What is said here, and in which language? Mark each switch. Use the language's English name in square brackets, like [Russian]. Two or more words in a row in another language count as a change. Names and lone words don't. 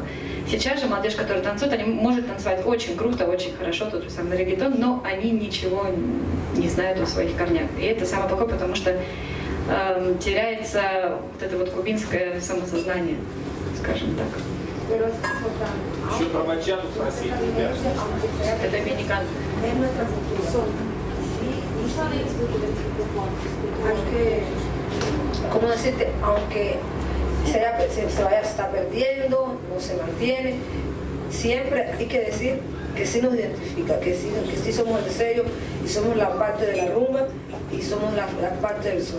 [Russian] Сейчас же молодежь, которая танцует, они может танцевать очень круто, очень хорошо, тот же самый реггетон, но они ничего не знают о своих корнях. И это самое плохое, потому что теряется вот это вот кубинское самосознание, скажем так. Еще про бачату спросить, ребят. Это доминикан. [Spanish] ¿Cómo decirte? Aunque se vaya, se está perdiendo, no se mantiene, siempre hay que decir que sí nos identifica, que sí somos el sello y somos la parte de la rumba y somos la parte del sol.